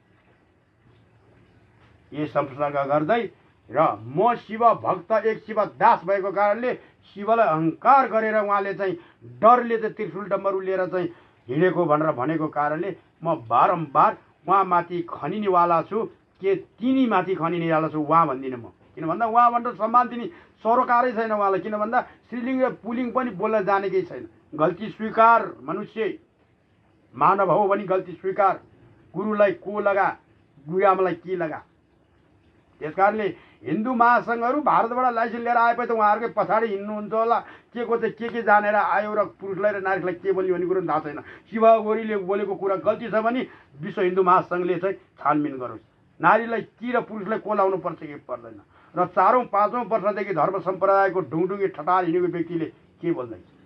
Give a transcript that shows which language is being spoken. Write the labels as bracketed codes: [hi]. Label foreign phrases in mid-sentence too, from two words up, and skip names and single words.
[ne] यो संसर्ग गर्दै र म शिव भक्त एक शिव दास भएको कारणले शिवलाई अहङ्कार गरेर उहाँले चाहिँ डरले चाहिँ त्रिशूल डम्बरु लिएर चाहिँ हिँडेको भनेर भनेको कारणले म बारम्बार उहाँमाथि खनिनेवाला छु। के तिनी माथि खनिनेवाला छु उहाँ भन्दिनँ म। किन भन्दा उहाँ भनेर सम्मान दिने सरोकारै छैन उहाँलाई। किन भन्दा स्त्रीलिङ्ग र पुलिङ्ग पनि बोल्न जानेकै छैन। गल्ती स्वीकार, मनुष्य मानव हो भने गल्ती स्वीकार। गुरुलाई को लगा, गुरुआमालाई के लगा। त्यस कारणले हिन्दू महासङ्घहरू भारतबाट लाइसेन्स लिएर आएपछि त उहाँहरूकै पछाडि हिँड्नुहुन्छ होला। के को चाहिँ के जानेर आयो र पुरुषलाई र नारीलाई के बोल्यो भन्ने कुरो थाहा छैन। शिव गोरीले बोलेको कुरा गल्ती छ भने विश्व हिन्दू महासङ्घले चाहिँ छानबिन गरोस्। नारीलाई के र पुरुषलाई को लाउनु पर्छ कि पर्दैन। र 4औं 5औं वर्षदेखि धर्म सम्प्रदायको ढुङढुङ्गी ठटाल हिँडेको व्यक्तिले के बोल्दैछ?